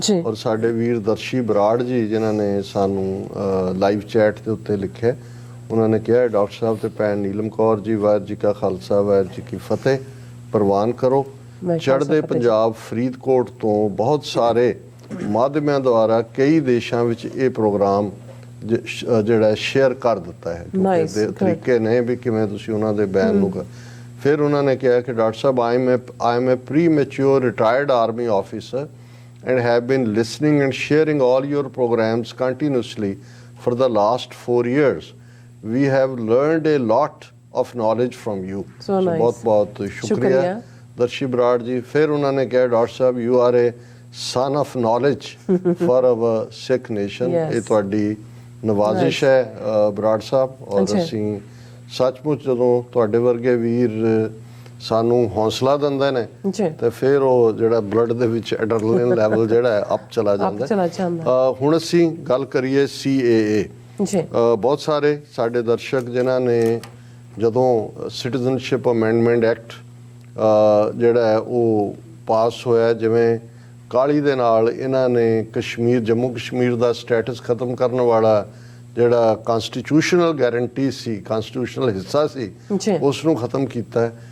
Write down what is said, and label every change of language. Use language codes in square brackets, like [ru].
[pa] ਔਰ ਸਾਡੇ ਵੀਰ ਦਰਸ਼ੀ ਬਰਾੜ ਜੀ ਜਿਨ੍ਹਾਂ ਨੇ ਸਾਨੂੰ ਲਾਈਵ ਚੈਟ ਦੇ ਉੱਤੇ ਲਿਖਿਆ, ਉਹਨਾਂ ਨੇ ਕਿਹਾ, ਡਾਕਟਰ ਸਾਹਿਬ ਤੇ ਭੈਣ ਨੀਲਮ ਕੌਰ ਜੀ, ਵਾਹਿਗੁਰੂ ਜੀ ਕਾ ਖਾਲਸਾ ਵਾਹਿਗੁਰੂ ਜੀ ਕੀ ਫਤਿਹ। ਪ੍ਰਵਾਨ ਕਰੋ, ਚੜ੍ਹਦੇ ਪੰਜਾਬ ਫਰੀਦਕੋਟ ਤੋਂ ਬਹੁਤ ਸਾਰੇ ਮਾਧਿਅਮਾਂ ਦੁਆਰਾ ਕਈ ਦੇਸ਼ਾਂ ਵਿੱਚ ਇਹ ਪ੍ਰੋਗਰਾਮ ਜਿਹੜਾ ਸ਼ੇਅਰ ਕਰ ਦਿੱਤਾ ਹੈ। ਦੇ ਤਰੀਕੇ ਨੇ ਵੀ ਕਿਵੇਂ ਤੁਸੀਂ ਉਹਨਾਂ ਦੇ ਬਿਆਨ ਨੂੰ ਫਿਰ ਉਹਨਾਂ ਨੇ ਕਿਹਾ ਕਿ doctor Sahib, [en] I am a premature retired army officer and have been listening and sharing all your programs continuously for the last 4 years. We have learned a lot of knowledge from you. So [hi] बहुत बहुत शुक्रिया दर्शी बराड़ जी। फिर उन्होंने कहा, doctor साहब, [en] you are a son of knowledge for our Sikh nation. [pa] ये ਤੁਹਾਡੀ ਨਵਾਜ਼ਿਸ਼ ਹੈ ਬਰਾੜ ਸਾਹਿਬ, ਔਰ ਅਸੀਂ ਸੱਚਮੁੱਚ ਜਦੋਂ ਤੁਹਾਡੇ ਵਰਗੇ ਵੀਰ ਸਾਨੂੰ ਹੌਸਲਾ ਦਿੰਦੇ ਨੇ ਤੇ ਫਿਰ ਉਹ ਜਿਹੜਾ ਬਲੱਡ ਦੇ ਵਿੱਚ ਐਡਰਨਲਿਨ ਲੈਵਲ ਜਿਹੜਾ ਹੈ ਅਪ ਚਲਾ ਜਾਂਦਾ। ਹੁਣ ਅਸੀਂ ਗੱਲ ਕਰੀਏ CAA। ਬਹੁਤ ਸਾਰੇ ਸਾਡੇ ਦਰਸ਼ਕ ਜਿਨ੍ਹਾਂ ਨੇ ਜਦੋਂ ਸਿਟੀਜ਼ਨਸ਼ਿਪ ਅਮੈਂਡਮੈਂਟ ਐਕਟ ਜਿਹੜਾ ਹੈ ਉਹ ਪਾਸ ਹੋਇਆ, ਜਿਵੇਂ ਕਾਹਲੀ ਦੇ ਨਾਲ ਇਹਨਾਂ ਨੇ ਕਸ਼ਮੀਰ, ਜੰਮੂ ਕਸ਼ਮੀਰ ਦਾ ਸਟੇਟਸ ਖਤਮ ਕਰਨ ਵਾਲਾ ਜਿਹੜਾ ਕਾਨਸਟੀਟਿਊਸ਼ਨਲ ਗਾਰੰਟੀ ਸੀ, ਕਾਨਸਟੀਟਿਊਸ਼ਨਲ ਹਿੱਸਾ ਸੀ, ਉਸ ਨੂੰ ਖਤਮ ਕੀਤਾ।